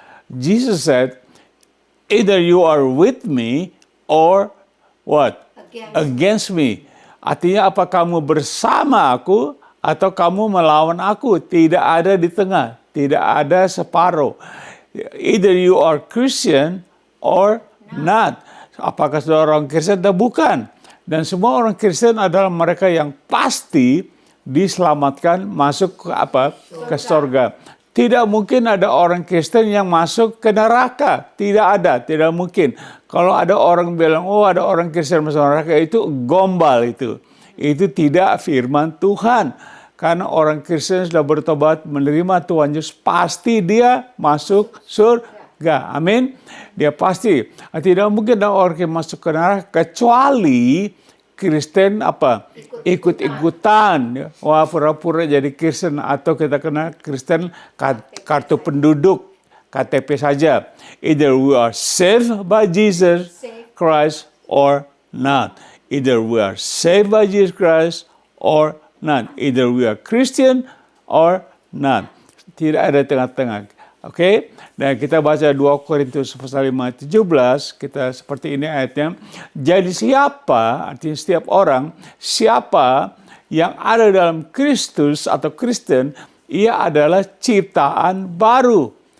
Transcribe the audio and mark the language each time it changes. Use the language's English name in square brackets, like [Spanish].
[English] Jesus said, either you are with me or what? Against me. [Indonesian] Artinya apa, kamu bersama aku atau kamu melawan aku. Tidak ada di tengah. Tidak ada separuh. [English] Either you are Christian or not. [Indonesian] Apakah saudara orang Kristen atau bukan? Dan semua orang Kristen adalah mereka yang pasti diselamatkan masuk ke apa? Ke surga. Tidak mungkin ada orang Kristen yang masuk ke neraka. Tidak ada, tidak mungkin. Kalau ada orang bilang, oh ada orang Kristen masuk neraka, itu gombal itu. Itu tidak firman Tuhan. Karena orang Kristen sudah bertobat menerima Tuhan Yesus, pasti dia masuk surga. Amin. Dia pasti. Tidak mungkin ada orang yang masuk ke neraka kecuali Kristen ikut-ikutan. Wah, pura-pura jadi Kristen, atau kita kena Kristen kartu penduduk, KTP saja. [English] Either we are saved by Jesus Christ or not. Either we are saved by Jesus Christ or not. Either we are Christian or not. [Indonesian] Tidak ada tengah-tengah. Oke, dan kita baca 2 Korintus pasal 5 17, kita seperti ini ayatnya. Jadi siapa, artinya setiap orang, siapa yang ada dalam Kristus atau Kristen, ia adalah ciptaan baru.